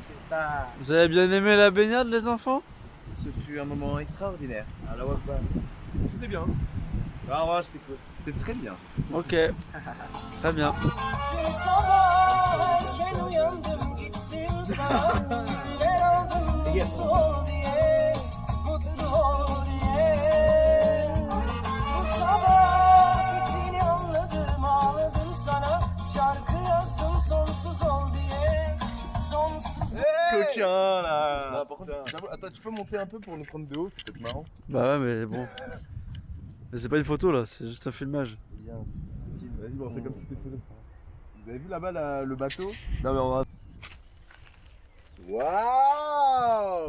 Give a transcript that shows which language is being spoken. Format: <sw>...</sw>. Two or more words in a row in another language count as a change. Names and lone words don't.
<fr>Vous avez bien aimé la baignade, les enfants? Ce fut un moment extraordinaire. À la Wakba. C'était bien. Ah ouais, c'était cool. C'était très bien. Ok. Très bien.</fr> <tr>Sabah erken uyandım gittim sana Güller aldım mutlu ol diye Mutlu ol diye Bu sabah gittiğini anladım ağladım sana Şarkı yazdım sonsuz ol diye Sonsuz</tr> <fr>Coquin là. Non, par contre, j'avoue, attends, tu peux monter un peu pour nous prendre de haut, c'est peut-être marrant. Bah ouais, mais bon. Mais c'est pas une photo là, c'est juste un filmage. Vas-y, bon, on fait comme si c'était une photo. Vous avez vu là-bas le bateau? Non mais on va. Waouh!</fr>